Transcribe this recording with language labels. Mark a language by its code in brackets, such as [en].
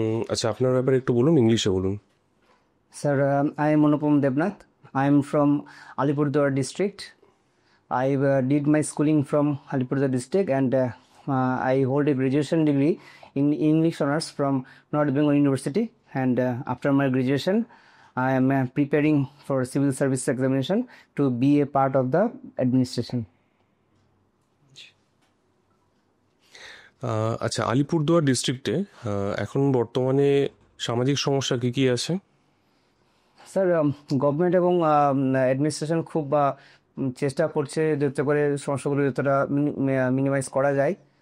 [bn] আচ্ছা, আপনার ব্যাপারে একটু বলুন, ইংলিশে বলুন। [en] Sir. I am Anupam Devnath. I am from Alipurduar district. I did my schooling from Alipurduar district, and I hold a graduation degree in English honors from North Bengal University. And after my graduation, I am preparing for civil service examination to be a part of the administration. [bn] আচ্ছা, আলিপুরদুয়ার ডিস্ট্রিক্টে এখন বর্তমানে সামাজিক সমস্যা কী কী আছে? Sir, government এবং administration খুব চেষ্টা করছে যাতে করে সমস্যাগুলো যতটা মিনিমাইজ করা যায়।